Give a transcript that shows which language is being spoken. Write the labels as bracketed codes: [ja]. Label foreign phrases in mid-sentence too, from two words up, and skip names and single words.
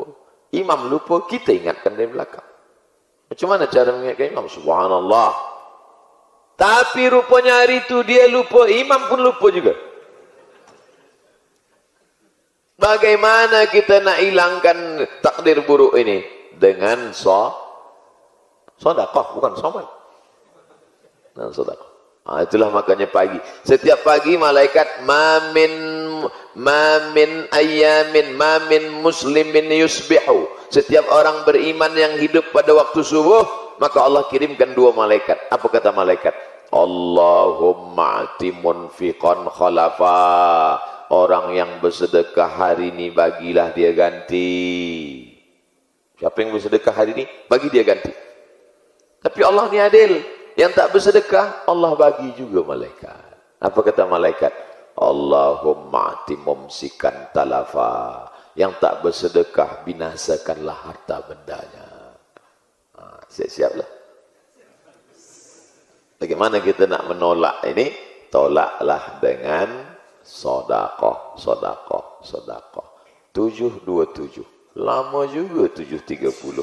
[ms] Imam lupa, kita ingatkan dari belakang. Macam mana cara mengingatkan imam? Subhanallah. Tapi rupanya hari itu dia lupa, imam pun lupa juga. Bagaimana kita nak hilangkan takdir buruk ini? Dengan sedekah, bukan somat. Nah, sedekah. Itulah makanya pagi. Setiap pagi malaikat mamin muslimin yusbihu. Setiap orang beriman yang hidup pada waktu subuh, maka Allah kirimkan dua malaikat. Apa kata malaikat? [ar] اللهم أعط منفقا خلفا. [ms] Orang yang bersedekah hari ini bagilah dia ganti. Siapa yang bersedekah hari ini, bagi dia ganti. Tapi Allah ni adil. Yang tak bersedekah, Allah bagi juga malaikat. Apa kata malaikat? [ar] اللهم أعط ممسكا تلفا. [ms] Yang tak bersedekah, binasakanlah harta bendanya. Siap-siaplah. Bagaimana kita nak menolak ini? Tolaklah dengan sedekah, sedekah, sedekah. 727. Lama juga 730.